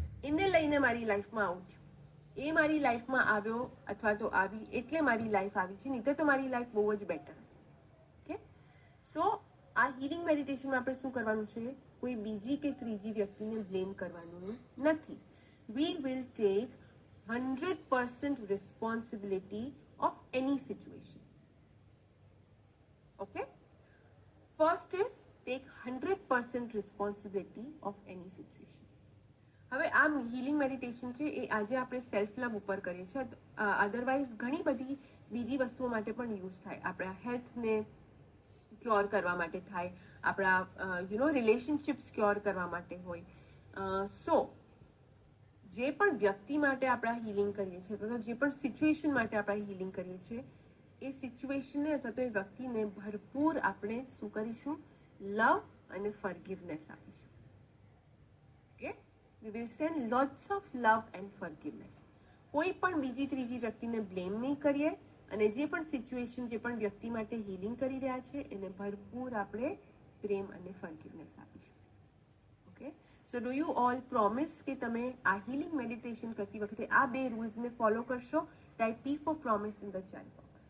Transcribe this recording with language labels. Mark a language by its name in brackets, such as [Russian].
[Gujarati] એને લઈને મારી લાઈફમાં આવું થયું, એ મારી લાઈફમાં આવ્યો અથવા તો આવી એટલે મારી લાઈફ આવી છે, નહીં તો મારી લાઈફ બહુ જ બેટર. ઓકે, સો આ હીલિંગ મેડિટેશનમાં આપણે શું કરવાનું છે, કોઈ બીજી કે ત્રીજી વ્યક્તિને બ્લેમ કરવાનું નથી. [English] We will take 100% responsibility of any situation. Okay, first is take 100% responsibility of any situation. [Gujarati] હવે આ હીલિંગ મેડિટેશન છે એ આજે આપણે સેલ્ફ લવ ઉપર કરીએ છીએ, અધરવાઇઝ ઘણી બધી બીજી વસ્તુઓ માટે પણ યુઝ થાય. આપણા હેલ્થને ક્યોર કરવા માટે થાય, આપણા રિલેશનશિપ્સ ક્યોર કરવા માટે હોય. સો જે પણ વ્યક્તિ માટે આપણે હીલિંગ કરીએ છીએ અથવા જે પણ સિચ્યુએશન માટે આપણે હીલિંગ કરીએ છીએ, એ સિચ્યુએશનને અથવા તો એ વ્યક્તિને ભરપૂર આપણે શું કરીશું, લવ અને ફોરગિવનેસ આપીશું. [English] Okay, we will send lots of love and forgiveness. [Gujarati] કોઈ પણ બીજી ત્રીજી વ્યક્તિને બ્લેમ નહીં કરીએ અને જે પણ સિચ્યુએશન, જે પણ વ્યક્તિ માટે હીલિંગ કરી રહ્યા છે એને ભરપૂર આપણે પ્રેમ અને ફોરગિવનેસ આપીશું. Okay, [English] so do you all promise [Gujarati] કે તમે આ હીલિંગ મેડિટેશન કરતી વખતે આ 2 રૂલ્સને ફોલો કરશો? [English] Type P for promise in the chat box.